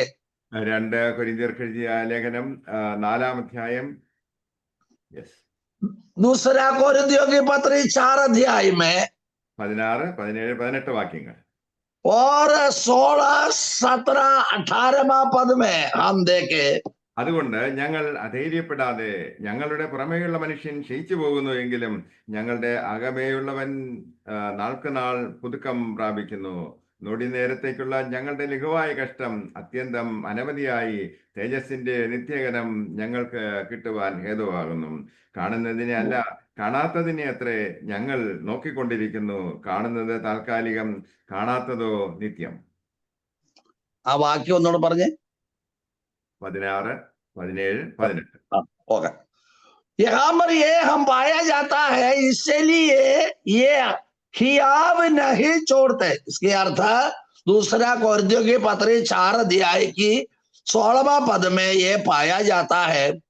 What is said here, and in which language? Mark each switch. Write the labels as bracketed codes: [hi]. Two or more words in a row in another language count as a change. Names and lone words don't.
[ml] 2 കൊരിന്ത്യർക്ക് എഴുതിയ ലേഖനം 4-ാം അധ്യായം, [hi] दूसरा कोरिन्थियों की पत्री 4 अध्याय में [ml] 16, 17, 18 വാക്യങ്ങൾ [hi] और 16, 17, 18 पद में हम देखे. [ml] അതുകൊണ്ട് ഞങ്ങൾ അധൈര്യപ്പെടാതെ, ഞങ്ങളുടെ പുറമേയുള്ള മനുഷ്യൻ ക്ഷയിച്ചു പോകുന്നു എങ്കിലും ഞങ്ങളുടെ അകമേയുള്ളവൻ നാൾക്ക് നാൾ പുതുക്കം പ്രാപിക്കുന്നു. നൊടി നേരത്തേക്കുള്ള ഞങ്ങളുടെ ലഘുവായ കഷ്ടം അത്യന്തം അനവധിയായി തേജസ്സിന്റെ നിത്യകരം ഞങ്ങൾക്ക് കിട്ടുവാൻ ഹേതുവാകുന്നു. കാണുന്നതിനെ അല്ല, കാണാത്തതിനെ അത്രേ ഞങ്ങൾ നോക്കിക്കൊണ്ടിരിക്കുന്നു. കാണുന്നത് താൽക്കാലികം, കാണാത്തതോ നിത്യം. ആ വാക്യം ഒന്നുകൂടെ പറഞ്ഞേ. 16, 17, 18. [hi] होगा. यहाँ पर ये हम पाया जाता है, इसलिए ये हियाव नहीं छोड़ते. इसके अर्थ दूसरा कोरिन्थियों की पत्री 4 अध्याय की 16वां पद में ये पाया जाता है,